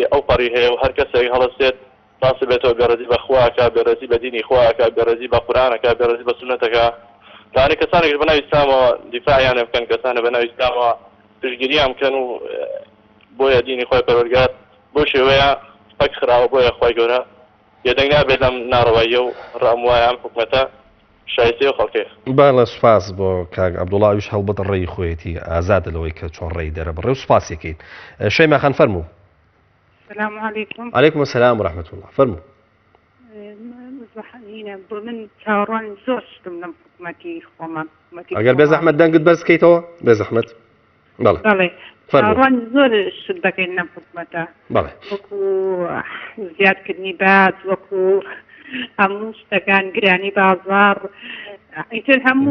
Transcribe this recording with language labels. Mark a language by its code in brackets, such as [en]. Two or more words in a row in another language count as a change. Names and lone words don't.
[ckb] ئەو پەڕی هەیە و هەر کەسێک هەڵەستێت باسی بێتەوە بێڕەزی بە خواکە بێڕەزی بە دینی خواکە بێڕەزی بە قورئانەکە بێڕەزی بە سونەتەکە دانی کەسانێک بەناوی ئیسلامەوە دیفاعیان بکەن کەسانە بەناوی ئیسلامەوە پشتگیریان بکەن و بۆیە دینی خۆی پەروەردگار بۆ شێوەیە پەک خراوە بۆیە خوای گەورە یەدەنگ نابێت لەم ناڕەواییە و ڕام وایە ئەم حکوومەتە شایستەی و خەڵکێ. باڵە سوپاس بۆ کاک عەبدوڵڵا ویش هەڵبەت ڕێی خۆیەتی ئازادە لەوەی کە چۆن ڕێی دەرە بڕێ و سوپاسێکین. شەیما خان فەرموو. [ar] السلام عليكم. عليكم السلام ورحمة الله فەرموو. [ckb] بۆ من چاوەڕوان زۆر شتم لەم حکوومەتی خۆمان ئەگەر بێ زەحمەت دەنگت بەرز بکەیتەوە بێ زەحمەت. بەڵێ بەڵێ چاوەڕوان زۆر شت دەکەین لەم حکوومەتە بەڵێ وەکو زیادکردنی باج وەکو هەموو شتەکان گرانی بازاڕ ئیتر هەموو